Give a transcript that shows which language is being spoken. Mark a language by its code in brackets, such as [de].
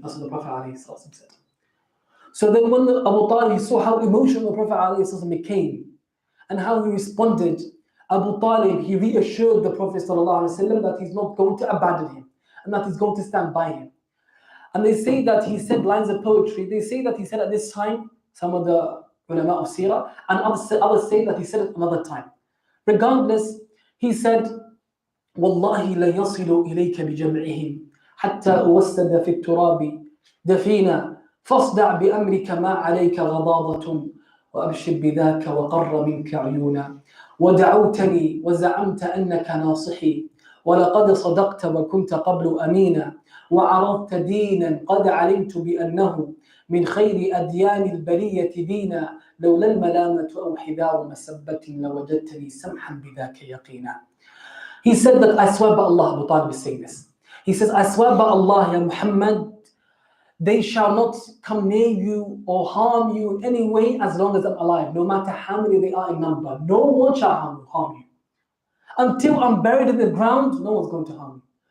[en] That's what the Prophet ﷺ said. So then when Abu Talib saw how emotional the Prophet ﷺ became and how he responded, Abu Talib, he reassured the Prophet ﷺ that he's not going to abandon him and that he's going to stand by him. And they say that he said lines of poetry. They say that he said at this time, some of the ulama of SEERAH, and others say that he said it another time. Regardless, he said, [ar] وَاللَّهِ لَيَصِلُ إِلَيْكَ بِجَمْعِهِمْ حَتَّى أُوَسَّدَ فِي التُّرَابِ دَفِينَ فاصدع بأمرك ما عليك غضاضة وأبشر بذاك وقر منك عيونا ودعوتني وزعمت أنك ناصحي ولقد صدقت وكنت قبل أمينا وعرضت دينا قد علمت بأنه من خير أديان البرية دينا لولا الملامة أو حذار مسبة لوجدتني سمحا بذاك يقينا. [en] He said that I swear by Allah, Abu Talib is saying this. He says, I swear by Allah, Ya Muhammad, they shall not come near you or harm you in any way as long as I'm alive, no matter how many they are in number. No one shall harm you. Until I'm buried in the ground, no one's going to harm you.